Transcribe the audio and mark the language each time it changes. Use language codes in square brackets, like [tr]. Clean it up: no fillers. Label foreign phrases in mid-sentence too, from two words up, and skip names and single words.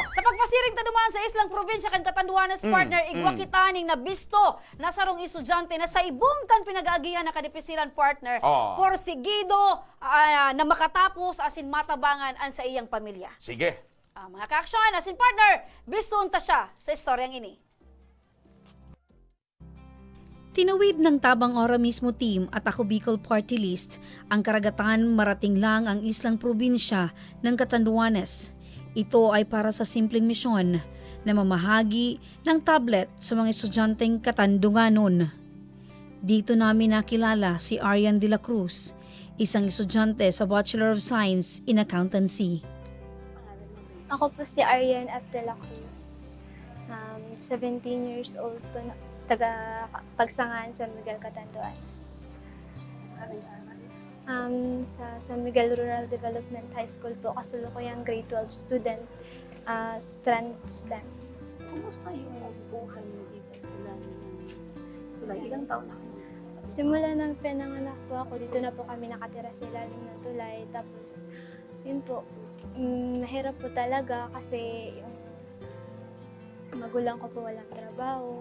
[bik] Sa pagpasiring tanuman sa islang probinsya kan Katanduanes, partner, igwa kitaning na bisto na sarong estudyante na sa ibong kan pinag-aagihan na kadipisilan, partner, porsigido na makatapos asin matabangan an sa iyang pamilya. [tl] Sige. [bik] Mga ka-aksyon, asin partner, bisto unta siya sa istoryang ini. [tl] Tinawid ng Tabang Ora mismo team at Ako Bicol Party List ang karagatan marating lang ang islang probinsya ng Catanduanes. Ito ay para sa simpleng misyon na mamahagi ng tablet sa mga estudyanteng Katandunganon. Dito namin nakilala si Arian de la Cruz, isang estudyante sa Bachelor of Science in Accountancy. Ako po si Arian F. de la Cruz. 17 [en] years old [tl] po, taga Pagsangan, San Miguel, Catanduanes. Sa San Miguel Rural Development High School po, kasulukuyang [en] grade 12 student, [tl] Strand STEM. Kumusta yung buhay mo dito sa tulay? Ilang taon na kayo? Simula ng pinanganak po ako, dito na po kami nakatira sa ilalim ng tulay. Tapos, yun po, mahirap po talaga kasi yung magulang ko po walang trabaho.